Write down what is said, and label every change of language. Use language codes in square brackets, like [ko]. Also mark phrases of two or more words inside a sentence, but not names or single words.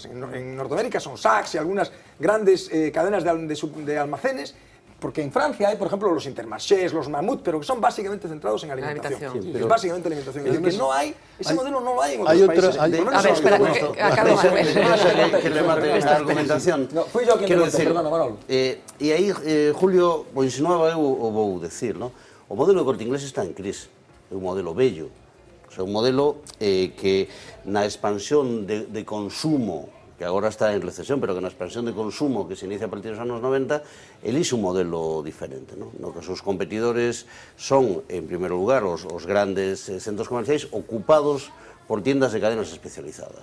[es] En Norteamérica son Saks y algunas grandes cadenas de almacenes, porque en Francia hay, por ejemplo, los Intermarchés, los Mamut, pero que son básicamente centrados en alimentación. Sí, es básicamente alimentación. Es decir, que no hay, ese modelo no lo hay en otros países. [gl] A ver, espera, que remate esta argumentación. [es] Fui yo quien lo perdona, Manolo. [gl] E aí, Julio, o insinuaba eu o vou decir, non? O modelo do Corte Inglés está en crise. É un modelo bello. [es] O sea, [gl] un modelo que na expansión de consumo, que agora está en recesión, pero que na expansión de consumo que se inicia a partir dos anos 90, elixe un modelo diferente, no que os seus competidores son, en primeiro lugar, os grandes centros comerciais ocupados por [es] tiendas de cadenas especializadas.